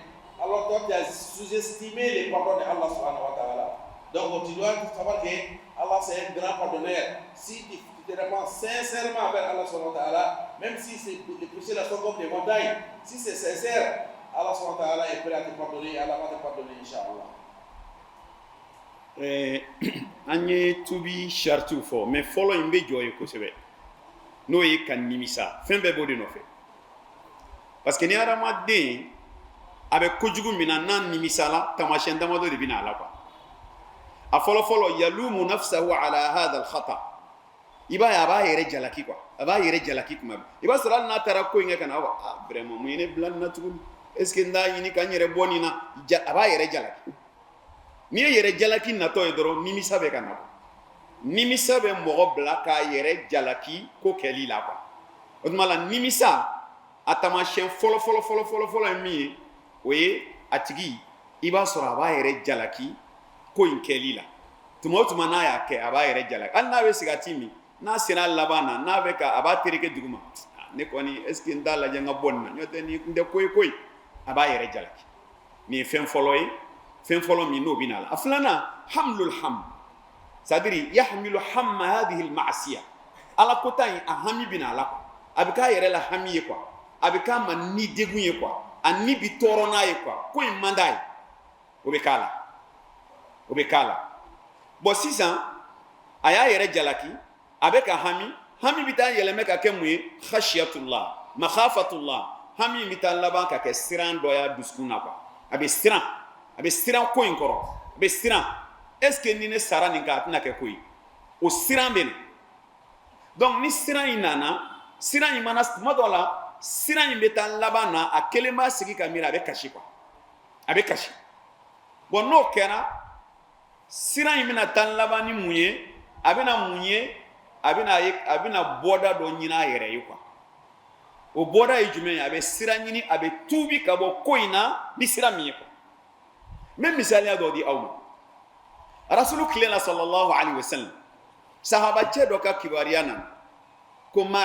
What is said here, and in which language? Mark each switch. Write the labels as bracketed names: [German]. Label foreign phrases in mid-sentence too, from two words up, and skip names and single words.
[French] Alors toi, tu as sous-estimé les pardons de Allah [Arabic] سبحانه وتعالى. [French] Donc tu dois savoir que Allah c'est un grand pardonneur. Si tu te réponds sincèrement vers Allah [Arabic] سبحانه وتعالى, [French] même si les péchés là sont comme des montagnes, si c'est sincère, Allah [Arabic] سبحانه وتعالى [French] est prêt à te pardonner, Allah va te pardonner, Inch'Allah. [Bambara] An ye tubi shartu fɔ mais fɔlɔ in bɛ jɔ ye kosɛbɛ n'o ye ka nimisa fɛn bɛɛ b'o de nɔfɛ [French] parce que [Bambara] ni hadamaden a bɛ kojugu min na n'a nimisala tamasiyɛn damadɔ de bɛ na a la quoi a fɔlɔ-fɔlɔ [Arabic] يلوم نفسه على هذا الخطأ [Bambara] i b'a ye a b'a yɛrɛ jalaki quoi a b'a yɛrɛ jalaki kuma bɛɛ i b'a sɔrɔ hali n'a taara ko in kɛ ka na vraiment mun ye ne bila nin na tuguni [French] est-ce que [Bambara] n t'a ɲini ka n yɛrɛ bɔ nin na a b'a yɛrɛ jalaki n'i ye yɛrɛ jalaki natɔ ye dɔrɔn nimisa bɛ ka na nimisa bɛ mɔgɔ bila k'a yɛrɛ jalaki ko kɛli la quoi o tuma la nimisa a taamasiyɛn fɔlɔ ye min ye o ye a tigi i b'a sɔrɔ a b'a yɛrɛ jalaki ko in kɛli la tuma o tuma n'a y'a kɛ a b'a yɛrɛ jalaki hali n'a bɛ sigati min n'a sera laban na n'a bɛ ka a b'a tereke duguma ne kɔni [French] est ce que [Bambara] n t'a lajɛ n ka bɔ nin na n'o tɛ nin n tɛ ko ye a b'a yɛrɛ jalaki nin ye fɛn fɔlɔ ye fɛn fɔlɔ min n'o bɛ na la a filanan [Arabic] حمل الهم [French] c'est à dire [Arabic] يحمل هم هذه المعصية [Bambara] ala kota in a hami bɛ na la a bɛ k'a yɛrɛ la hami ye quoi a bɛ k'a ma ni degun ye quoi a ni bi tɔɔrɔ n'a ye quoi ko in man d'a ye o bɛ k'a la bon sisan a y'a yɛrɛ jalaki a bɛ ka hami bɛ taa yɛlɛmɛ ka kɛ mun ye [Arabic] خشية الله مخافة الله [Bambara] hami bɛ taa laban ka kɛ siran dɔ ya dusukun na quoi a bɛ siran ko in kɔrɔ a bɛ siran [French] est ce que [Bambara] ni ne sara nin kan a tɛna kɛ ko ye o siran bɛ na donc ni siran in nana siran in mana tuma dɔ la siran in bɛ taa laban na a kelen b'a sigi ka miiri a bɛ kasi quoi a bɛ kasi bon n'o kɛra siran in bɛna taa laban ni mun ye a bɛna mun ye a bɛna bɔda dɔ ɲini a yɛrɛ ye quoi o bɔda ye jumɛn ye a bɛ siran ɲini a bɛ tuubi ka bɔ ko in na ni siran min ye quoi n bɛ misaliya dɔ di aw ma rasulu tile la [Arabic] صلى الله عليه وسلم [Bambara] sahabacɛ dɔ ka kibaruya nana ko